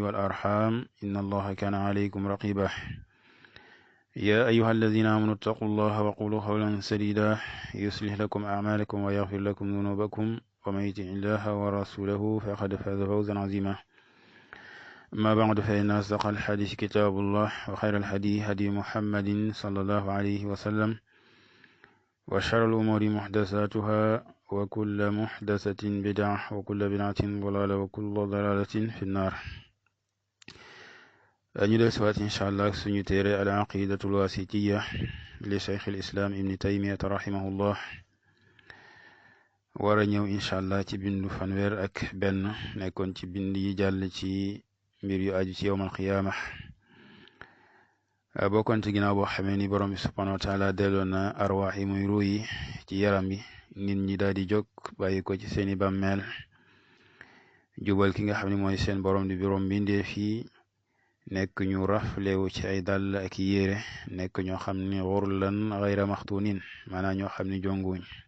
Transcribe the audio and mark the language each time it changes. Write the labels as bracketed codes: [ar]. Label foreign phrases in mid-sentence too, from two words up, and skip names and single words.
[ar] والأرحام إن الله كان عليكم رقيبا يا أيها الذين آمنوا اتقوا الله وقولوا قولا سديدا يصلح لكم أعمالكم ويغفر لكم ذنوبكم ومن يطع الله ورسوله فقد فاز فوزا عظيما أما بعد فإن أصدق الحديث كتاب الله وخير الهدي هدي محمد صلى الله عليه وسلم وشر الأمور محدثاتها وكل محدثة بدعة وكل بدعة ضلالة وكل ضلالة في النار [wo] ñu [ar] سوات إن شاء الله [wo] suñu téere [ar] العقيدة الواسطية لشيخ الإسلام ابن تيمية رحمه الله [wo] wara ñëw [ar] إن شاء الله [wo] ci bindu fanweer ak benn nekkoon ci bind yi jàll ci mbir yu aju ci [ar] يوم القيامة [wo] bokkoon ci ginnaaw boo xamee ni borom bi [ar] سبحانه وتعالى [wo] delloo na arwaax yi muy ruu yi ci yaram bi nit ñi daal di jóg bàyyi ko ci seeni bàmmeel jubal ki nga xam ne mooy seen borom di borom mbindeef yi nekk ñu raflewu ci ay dàll ak yére nekk ñoo xam ni [ar] غرلا غير مختونين [wo] maanaam ñoo xam ni jonguñ